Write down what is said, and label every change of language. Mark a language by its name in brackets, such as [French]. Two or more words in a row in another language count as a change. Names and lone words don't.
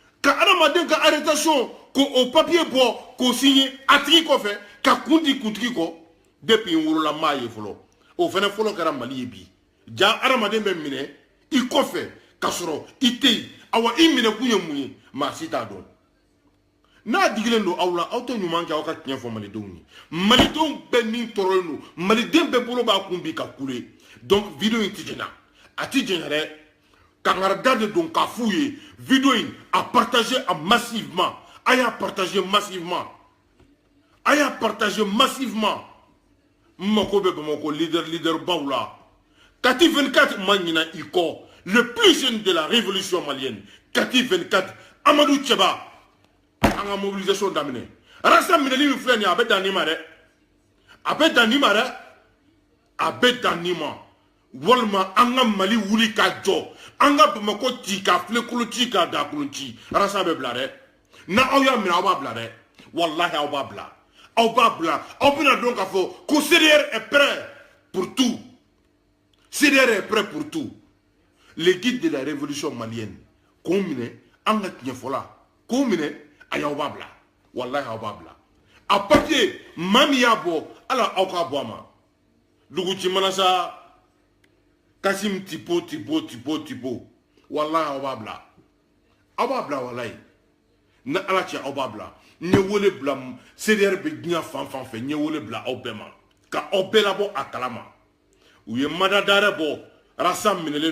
[Bambara] ka adamaden ka arrestation ko o papier bɔ k'o signé a tigi kɔfɛ ka kun di kuntigi kɔ depuis n wolola maa ye fɔlɔ o fɛnɛ fɔlɔ kɛra Mali ye bi ja adamaden bɛ minɛ i kɔfɛ ka sɔrɔ i tɛ yen awa i minɛ kun ye mun ye maa si t'a dɔn n'a digilen don aw la aw tɛ ɲuman kɛ aw ka tiɲɛ fɔ malidenw ye malidenw bɛɛ ni tɔɔrɔlen don maliden bɛɛ bolo b'a kun bi ka kule donc vidéo in ti jɛna a ti jɛna dɛ kangarida de don k'a f'u ye vidéo in a [French] partagé massivement [Bambara] a y'a [French] partagé massivement [Bambara] a y'a partagé massivement n mako bɛ Bamakɔ leader baw la Kati 24 ma ɲina i kɔ [French] le plus jeune de la révolution malienne [Bambara] Kati 24 Amadou Tcheba an ka mobilisation daminɛ rasta minɛli min filɛ nin ye a bɛ dan nin ma dɛ a bɛ dan nin ma dɛ a bɛ dan nin ma walima an ka Mali wuli ka jɔ an ka Bamakɔ ci k'a filɛkolo ci k'a dakolo ci rasta bɛ bila dɛ n'aw y'a minɛ aw b'a bila dɛ walahi aw b'a bila aw b'a bila aw bɛna dɔn k'a fɔ ko CDR [French] est prêt pour tout [Bambara] CDR [French] est prêt pour tout le guide de la révolution malienne [Bambara] k'o minɛ an ka tiɲɛ fɔ la k'o minɛ a y'aw b'a bila walahi aw b'a bila a papier maa min y'a bɔ ala aw k'a bɔ a ma duguci mana sa Kasim tipo walahi aw b'a bila walahi na ala cɛ aw b'a bila n ye wele bila CDR bɛ diɲɛ fan fan fɛ n ye wele bila aw bɛɛ ma ka aw bɛɛ labɔ a kalama u ye madadare bɔ rasta minɛlen